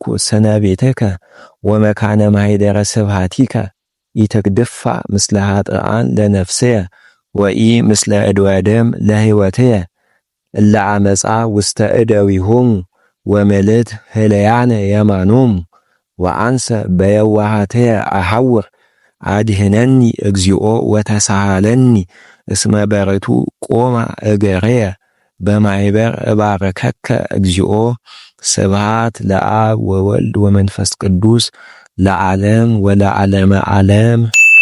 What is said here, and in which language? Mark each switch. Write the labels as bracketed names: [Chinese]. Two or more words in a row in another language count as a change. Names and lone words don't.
[Geez] ስነ ቤተከ ወመካነ ማኅደረ ስብሐቲከ ኢትግድፋ ምስለ ኃጥኣን ለነፍስየ ወኢ ምስለ እድወደም ለሕይወትየ እለ አመፃ ውስተ እደዊሆሙ ወመልእት ህለያነ የማኖሙ ወአንሰ በየዋሃትየ አሐውር አድህነኒ እግዚኦ ወተሳሃለኒ እስመ በርቱ ቆማ እገርየ በማኅበር እባረከከ እግዚኦ ስብሐት ለአብ ወወልድ ወመንፈስ ቅዱስ ለዓለም ወለዓለመ ዓለም